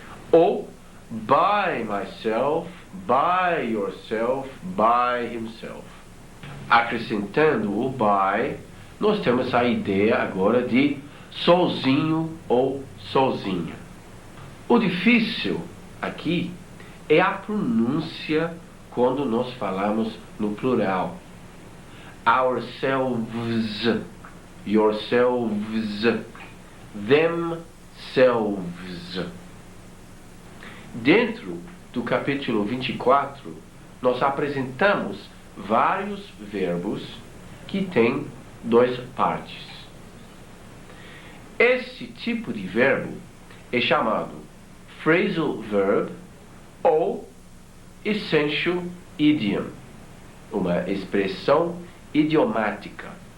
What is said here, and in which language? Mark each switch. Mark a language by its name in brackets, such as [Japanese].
[English] Ou by myself, by yourself, by himself. [Portuguese] Acrescentando o by, nós temos a ideia agora de sozinho ou sozinha. O difícil aqui é a pronúncia quando nós falamos no plural. [English] Ourselves, yourselves, themselves. [Portuguese] Dentro do capítulo 24, nós apresentamos vários verbos que têm duas partes. Esse tipo de verbo é chamado phrasal verb ou essential idiom, uma expressão idiomática.